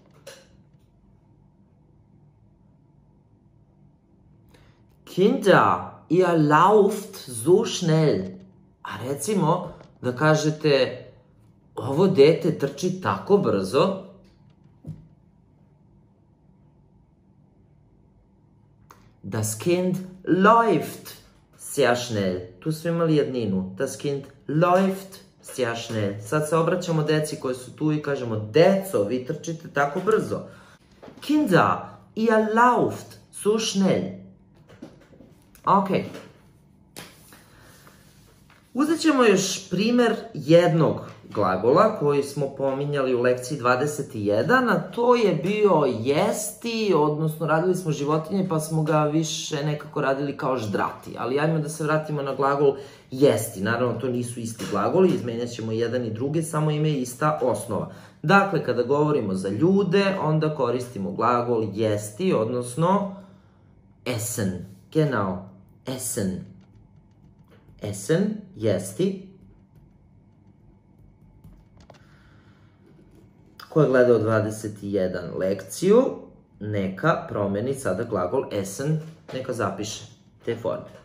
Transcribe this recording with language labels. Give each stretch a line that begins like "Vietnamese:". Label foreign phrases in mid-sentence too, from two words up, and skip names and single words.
German: Kinder, ihr lauft so schnell.
Serbian: A recimo, da kažete, ovo dete trči tako brzo.
German: Das Kind läuft sehr schnell.
Serbian: Tu smo imali jedninu.
German: Das Kind läuft sehr schnell.
Serbian: Sad se obraćamo deci koji su tu i kažemo, deco, vi trčite tako brzo.
German: Kinder, ihr lauft so schnell.
Serbian: Ok. Uzet ćemo još primer jednog glagola koji smo pominjali u lekciji 21, a to je bio jesti, odnosno radili smo životinje pa smo ga više nekako radili kao ždrati. Ali ajmo da se vratimo na glagol jesti. Naravno, to nisu isti glagoli, izmenjat ćemo jedan i drugi, samo im je ista osnova. Dakle, kada govorimo za ljude, onda koristimo glagol jesti, odnosno essen.
German: Genau, essen. Essen,
Serbian: jesti. Ko je gledao 21 lekciju, neka promeni sada glagol essen, neka zapiše te forme.